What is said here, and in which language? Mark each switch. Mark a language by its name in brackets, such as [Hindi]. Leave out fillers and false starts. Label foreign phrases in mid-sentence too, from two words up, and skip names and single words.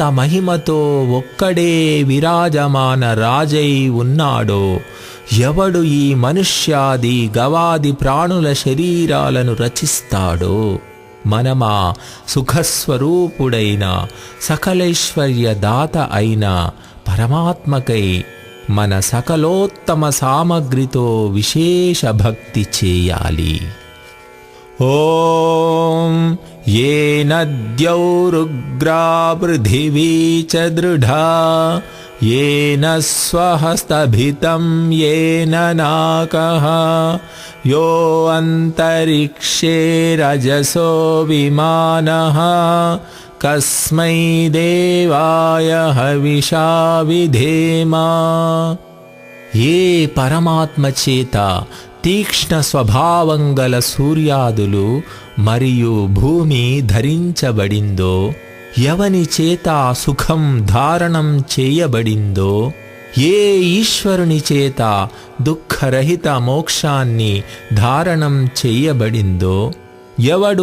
[Telugu] మహిమతో ఒక్కడే విరాజమాన రాజై ఉన్నాడో, ఎవడు ఈ మనుష్యాది గవాది ప్రాణుల శరీరాలను రచిస్తాడో, మనమా సుఖస్వరూపుడైన సకలైశ్వర్య దాత అయిన పరమాత్మకై మన సకలోత్తమ సామగ్రితో విశేష భక్తి చేయాలి. [Sanskrit] ఓం యేన ద్యౌరుగ్రా పృథివీ చ దృఢా येन स्वहस्तभितं येन नाकः यो अन्तरिक्षे रजसो विमानः कस्मै देवाय हविषा विधेमा। [Telugu] ఏ పరమాత్మ చేత తీక్ష్ణ స్వభావం గల సూర్యాదులు మరియు భూమి ధరించబడిందో, ఎవని చేత సుఖం ధారణం చేయబడిందో, ఏ ఈశ్వరుని చేత దుఃఖరహిత మోక్షాన్ని ధారణం చెయ్యబడిందో, ఎవడు